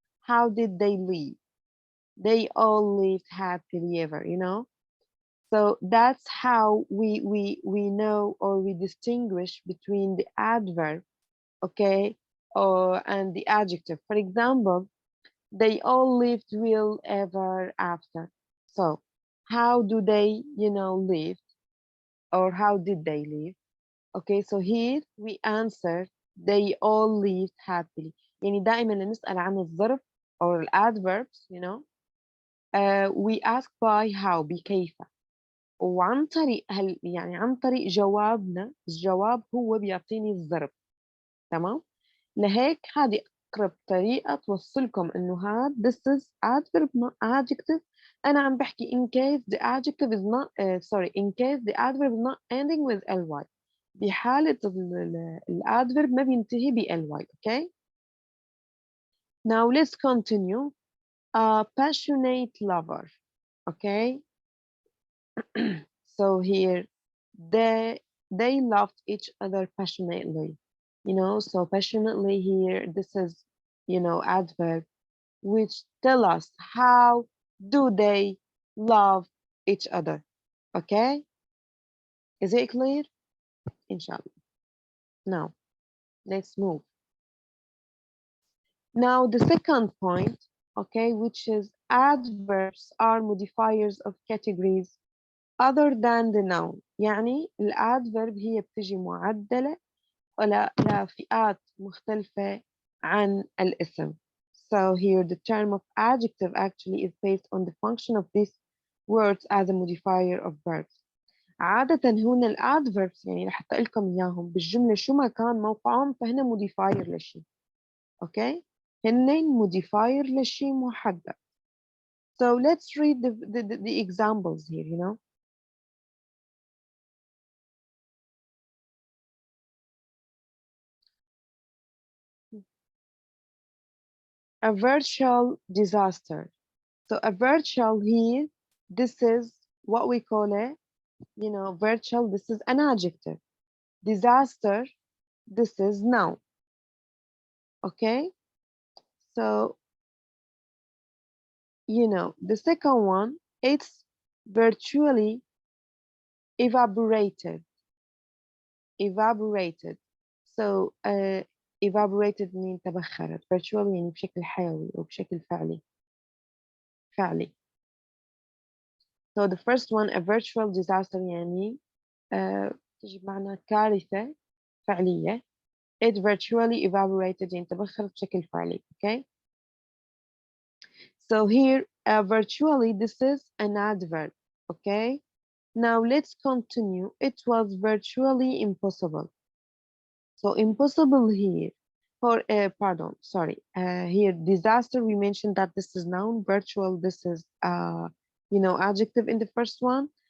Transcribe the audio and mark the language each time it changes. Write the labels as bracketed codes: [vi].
[en] How did they live? They all lived happily ever, So that's how we know or we distinguish between the adverb, okay, and the adjective. For example, they all lived well ever after. So how do they, live, or how did they live? Okay, so here we answer they all lived happily. [ar] يعني دائما لما نسأل عن الظرف [en] or adverbs, we ask by how, [ar] بكيف. وعن طريق يعني عن طريق جوابنا، الجواب هو بيعطيني الظرف. تمام؟ لهيك هذه أقرب طريقة توصلكم إنه هاد [en] this is adverb not adjective. [ar] أنا عم بحكي [en] in case the adjective is not in case the adverb is not ending with ly. [ar] بحالة الادفرب ما بينتهي ب ly. [en] Okay. Now let's continue. A passionate lover. Okay. So here they loved each other passionately. So passionately here, this is adverb which tell us how do they love each other. Okay, is it clear? Inshallah. Now let's move. Now the second point, okay, which is adverbs are modifiers of categories other than the noun. [ar] يعني الادverb هي بتجي معدلة لفئات مختلفة عن الاسم. [en] So here the term of adjective actually is based on the function of these words as a modifier of verbs. [ar] عادة هون الادverbs يعني رح أقول لكم إياهم بالجملة شو ما كان موقعهم فهنا modifier لشيء. [en] Okay? [ar] هن modifier لشيء محدد. [en] So let's read the examples here, a virtual disaster. So a virtual here, this is what we call it, virtual, this is an adjective. Disaster, this is noun. Okay? So, the second one, it's virtually evaporated. Evaporated. So, evaporated mean تبخرت. [ar] Virtually يعني بشكل حيوي أو بشكل فعلي. [en] So the first one, a virtual disaster [ar] يعني تجي بمعنى كارثة فعلية. [en] It virtually evaporated [ar] يعني تبخرت بشكل فعلي. [en] Okay? So here, virtually, this is an adverb. Okay? Now let's continue. It was virtually impossible. So impossible here, pardon, sorry. Here, disaster, we mentioned that this is noun. Virtual, this is, adjective in the first one.